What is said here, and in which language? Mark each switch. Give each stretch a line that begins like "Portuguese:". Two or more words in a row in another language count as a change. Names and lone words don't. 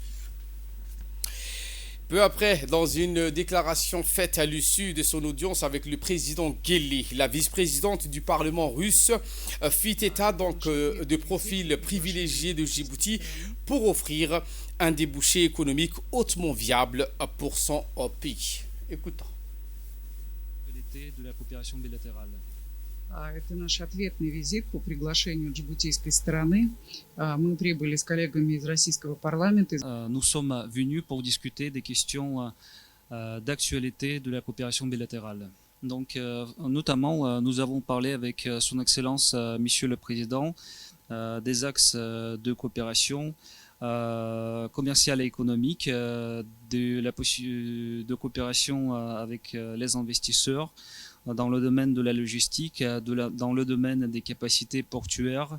French: Peu après, dans une déclaration faite à l'issue de son audience avec le président Guelleh, la vice-présidente du Parlement russe fit état de profils privilégiés de Djibouti pour offrir un débouché économique hautement viable pour son pays. Écoutons. De la coopération bilatérale.
Russian: Это наш ответный визит по приглашению джибутийской стороны. Мы прибыли с коллегами из российского парламента.
French: Nous sommes venus pour discuter des questions d'actualité de la coopération bilatérale. Donc, notamment, nous avons parlé avec son Excellence, Monsieur le Président, des axes de coopération commerciale et économique, de coopération avec les investisseurs, dans le domaine de la logistique, dans le domaine des capacités portuaires.